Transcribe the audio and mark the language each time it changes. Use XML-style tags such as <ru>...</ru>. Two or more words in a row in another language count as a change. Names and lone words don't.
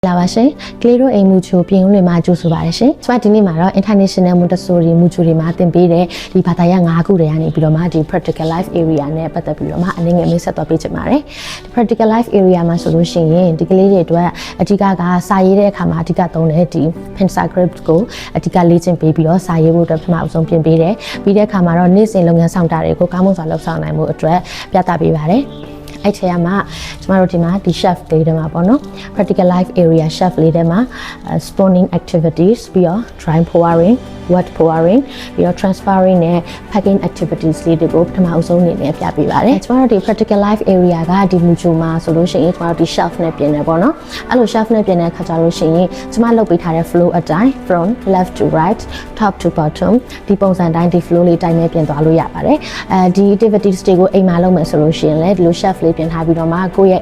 <my>လာပါရှင်ကလေးတို့အိမ်မူချိုပြင်ဦးလွင်မှာကြိုးဆိုပါရရှင်ကျွန်မဒီနေ့မှာတော့ International Montessori မူချိုတွေမှာသင်ပေးတဲ့ဒီဘာသာရပ်၅ခုတွေကနေပြီးတော့မှဒီ</my> <en>practical life area</en> <my>နဲ့ပတ်သက်ပြီးတော့မှအနေငယ်လေးဆက်သွားပေးချင်ပါတယ်ဒီ practical life area မှာဆိုလို့ရှိရင်ဒီကလေးတွေအတွက်အဓိကကစာရေးတဲ့အခါမှာအဓိကသုံးတဲ့ဒီ</my> <en>pencil script</en> <my>ကိုအဓိကလေ့ကျင့်ပေးပြီးတော့စာရေး ဖို့အတွက်ပထမအဆုံးပြင်ပေးတယ်ပြီးတဲ့အခါမှာတော့နေ့စဉ်လုပ်ငန်းဆောင်တာတွေကိုကောင်းမွန်စွာလုပ်ဆောင်နိုင်မှုအတွက်ပြသပေးပါတယ်အဲ့ထဲမှာကျမတို့ဒီမှာဒီ chef လေးတွေမှာပေါ့နော်</my> <en>practical life area chef</en> <my>လေးတွေမှာ</my> <en>spawning activities</en> <my>ပြီးတော့</my> <en>dry pouring wet pouring</en> <my>ပြီးတော့ transferring နဲ့</my> <en>packing activities</en> <my>လေးတွေကိုပထမ အဆုံးအနေနဲ့ပြပေးပါတယ်ကျမတို့ဒီ</my> <en>practical life area</en> <my>ကဒီမူချိုမှာဆိုလို့ရှိရင်ကျမတို့ဒီ chef နဲ့ပြင်နေပေါ့နော်အဲ့လို chef နဲ့ပြင်တဲ့အခါကျလို့ရှိရင်ကျမလုပ်ပေးထားတဲ့ flow အတိုင်း</my> <en>from left to right top to bottom</en> <my>ဒီပုံစံတိုင်းဒီ flow လေးတိုင်းနဲ့ပြင်သွားလို့ရပါတယ်ဒီ activities တွေကိုအိမ်မှာလုပ်မယ်ဆိုလို့ရှိရင်လည်းဒီလို chef လေးပြင်ထားပြီးတော့မှကိုယ့်ရဲ့</my>